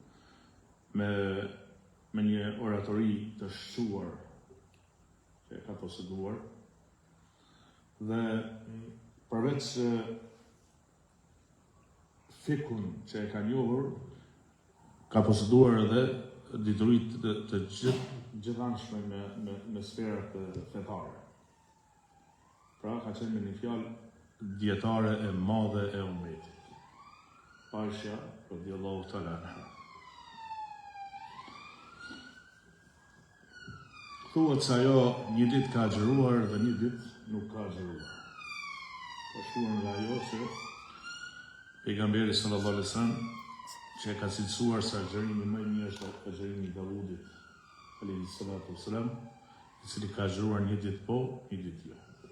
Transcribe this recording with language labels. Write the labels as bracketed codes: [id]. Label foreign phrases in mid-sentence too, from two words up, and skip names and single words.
[sq] me një oratori të shquar që ka poseduar dhe përveç fikun që e ka njohur ka poseduar edhe diturit të gjithanshme në sferat fetare. Pra ka qenë me një fjalë dietare e madhe e ummetit. [ar] عائشة رضي الله تعالى عنها. [sq] Thuhet se ajo një ditë ka agjëruar dhe një ditë nuk ka agjëruar. Ka shkuar nga ajo që pejgamberi [ar] صلى الله عليه وسلم [sq] që e ka cilësuar se agjërimi më i mirë është agjërimi i Davudit [ar] عليه الصلاة والسلام, [sq] i cili ka agjëruar një ditë po, një ditë jo.